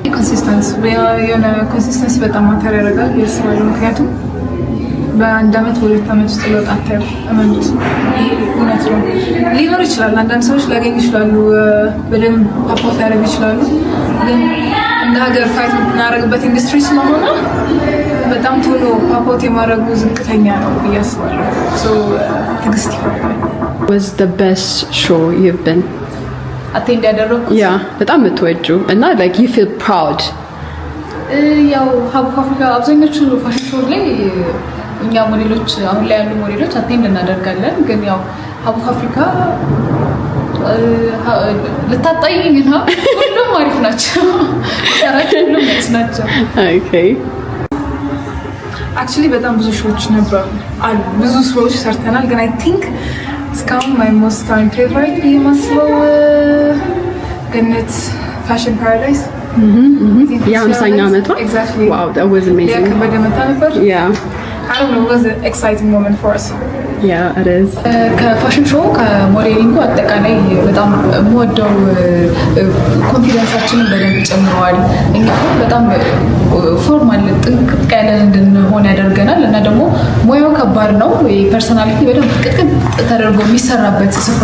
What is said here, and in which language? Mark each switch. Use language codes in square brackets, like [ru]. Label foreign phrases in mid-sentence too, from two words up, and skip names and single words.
[am] ኮንሲስተንሲ በጣም [en] matter ያደርጋል [am] ያስባሉ። ምክንያቱም በአንድ አመት በሁለት አመት ውስጥ ለውጥ አታዩ። እመኑት፣ እውነት ነው። ሊኖር ይችላል፣ አንዳንድ ሰዎች ሊያገኙ ይችላሉ፣ በደንብ አፖርት ያደርጉ ይችላሉ። ግን እንደ ሀገር ፋይት የምናደርግበት ኢንዱስትሪ ስለሆነ በጣም ቶሎ አፖርት የማድረጉ ዝቅተኛ ነው ብዬ አስባለሁ። ትዕግስት ይፈርዳል። [en] Was the best show you've been? [am] አቴንድ ያደረኩት ያ በጣም የምትወጂው እና [en] like you feel proud? [am] ያው ሀብ አፍሪካ አብዛኞቹ [en] fashion show [am] ላይ እኛ ሞዴሎች አሁን ላይ ያሉ ሞዴሎች አቴንድ እናደርጋለን። ግን ያው ሀብ አፍሪካ ልታጣይኝ ነው። ሁሉም አሪፍ ናቸው፣ ሁሉም ናቸው። ኦኬ አክቹሊ በጣም ብዙ ሾዎች ነበሩ፣ ብዙ ሾዎች ሰርተናል። ግን [en] I think [am] እስካሁን [en] my most time favorite [am] የሚመስለው ገነት ፋሽን ፓራዳይስ የ50ኛ ዓመቷ ዋው [en] that was amazing። [am] ከበደ መታ ነበር። [en] I don't know, it was an exciting moment for us. Yeah, it is. [am] ከፋሽን ሾው ከሞዴሊንጉ አጠቃላይ በጣም የምወደው ኮንፊደንሳችንን በደንብ ጨምረዋል። እኛ በጣም ፎርማል ጥንቅቅ ያለን እንድንሆን ያደርገናል እና ደግሞ ሙያው ከባድ ነው። ፐርሰናሊቲ በደንብ ቅጥቅጥ ተደርጎ የሚሰራበት ስፍራ